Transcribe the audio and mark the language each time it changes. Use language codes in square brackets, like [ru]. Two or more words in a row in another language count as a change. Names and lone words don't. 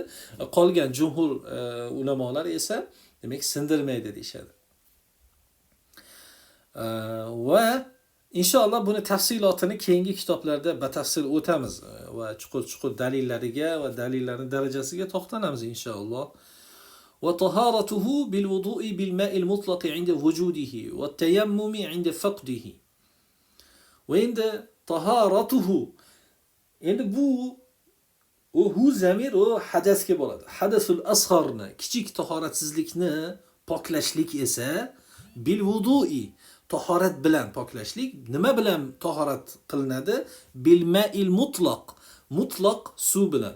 [uz] Qolgan jumhur ulamolar esa demak sindirmaydi deyshadi. Va inshaalloh buni tafsilotini keyingi kitoblarda batafsil o'tamiz va chuqur-chuqur dalillariga va dalillarning darajasiga to'xtalamiz inshaalloh. [ar] وطهارته بالوضوء بالماء المطلق عند وجوده والتيمم عند فقده وعند طهارته [uz] endi bu hu zamir o hadasga bo'ladi. [ar] الحدث الأصغر, [uz] kichik tahoratsizlikni poklashlik esa [ar] بالوضوء, [uz] tahorat bilan poklashlik. Nima bilan tahorat qilinadi? [ar] بالماء المطلق, [uz] mutlaq suv bilan.